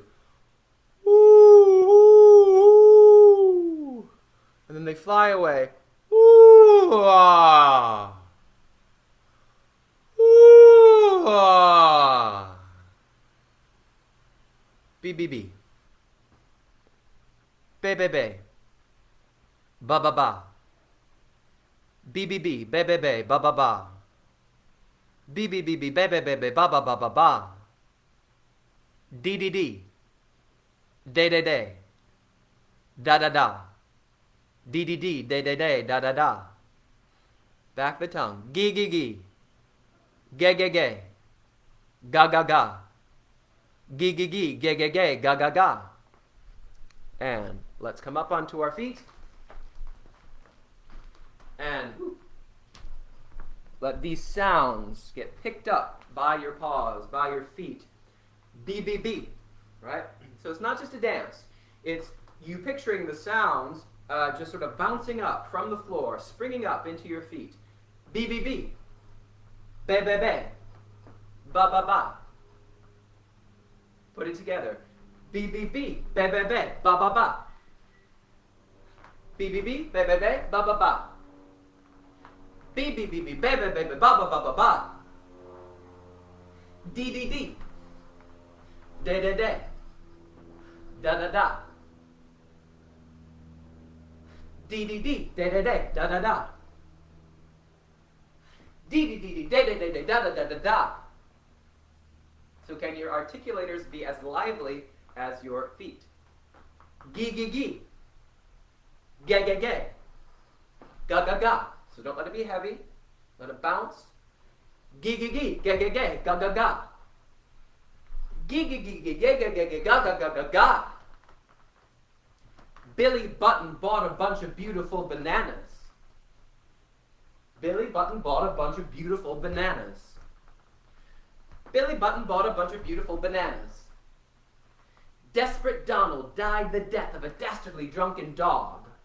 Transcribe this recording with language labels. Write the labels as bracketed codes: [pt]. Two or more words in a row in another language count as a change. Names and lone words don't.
[en] Ooh, ooh, ooh. And then they fly away. Ooh, ah. Ooh, ah. B, B, B. Be, be, be. Ba, ba, ba. B, B, B. Be, be, be. Ba, ba, ba. B, B, B, B. Be, be, be, be. Ba, ba, ba, ba, ba. D, D, D. De, de, de. Da, da, da. D, D, D. De, de, de. Da, da, da. Back the tongue. Gee, gee, gee. Ge, ge, ge. Ga, ga, ga. Gee, gee, gee. Ge, ge, ge. Ga, ga, ga. And let's come up onto our feet. And let these sounds get picked up by your paws, by your feet. B, B, B, right? So it's not just a dance. It's you picturing the sounds just sort of bouncing up from the floor, springing up into your feet. B, B, B. Be, be, be. Ba, ba, ba. Put it together. B, B, B. Be, be, be. Ba, ba, ba. B, B, B. Be, be, be. Ba, ba, ba. B, B, B, B. Be, be, be. Ba, ba, ba, ba, ba. D, D, D. De, de, de. Da, da, da. D, D, D. De, de, de. Da, da, da. D, D, D, D. De, de, de, de. Da, da, da, da, da. So can your articulators be as lively as your feet? Gee, gee, gee. Ge, ge, ge. Ga, ga, ga. So don't let it be heavy. Let it bounce. Gee, gee, gee. Ge, ge, ge. Ga, ga, ga. Gee, gee, gee, gee, ge, ge, ge, ge, ga, ga, ga, ga, ga. Billy Button bought a bunch of beautiful bananas. Billy Button bought a bunch of beautiful bananas. Billy Button bought a bunch of beautiful bananas. Desperate Donald died the death of a dastardly drunken dog.